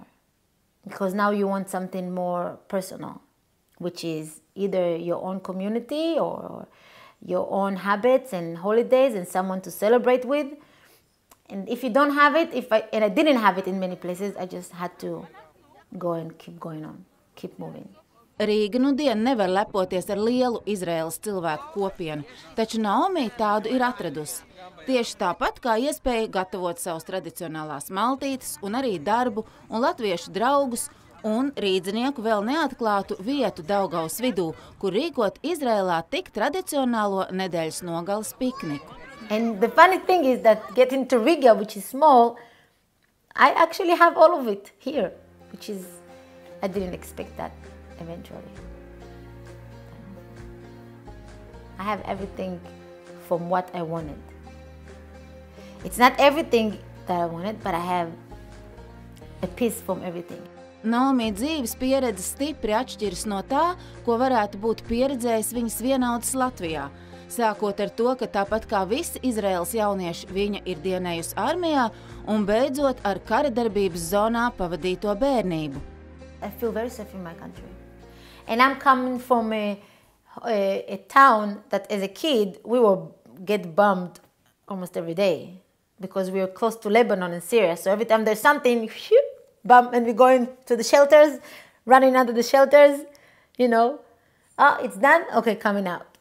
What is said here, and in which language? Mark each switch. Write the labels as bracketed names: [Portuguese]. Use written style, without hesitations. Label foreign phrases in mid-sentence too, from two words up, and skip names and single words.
[English] Because now you want something more personal, which is either your own community or your own habits and holidays and someone to celebrate with. And if you don't have it, and I didn't have it in many places, I just had to go and keep going on, keep moving. [Latvian] Rīga nudien nevar lepoties ar lielu Izraēlas cilvēku kopienu, taču Naomi tādu ir atradusi. Tieši tāpat kā iespēja gatavot savus tradicionālās maltītes un arī darbu un latviešu draugus un rīdzinieku vēl neatklātu vietu Daugavas vidū, kur rīkot Izraēlā tik tradicionālo nedēļas nogales pikniku. [English] And the funny thing is that getting to Riga, which is small, I actually have all of it here, which is, I didn't expect that. Eventually. I have everything from what I wanted. It's not everything that I wanted, but I have a piece from everything. [Latvian] Naomi dzīves pieredze stipri atšķiras no tā, ko varētu būt pieredzējis viņas vienaudzis Latvijā. Sākot ar to, ka tāpat kā visi Izraēlas jaunieši, viņa ir dienējusi armijā un beidzot ar kara darbības zonā pavadīto bērnību. [English] I feel very safe in my country. And I'm coming from a town that as a kid, we will get bombed almost every day because we were close to Lebanon and Syria. So every time there's something, bomb, and we go into the shelters, running out of the shelters, it's done, okay, coming out.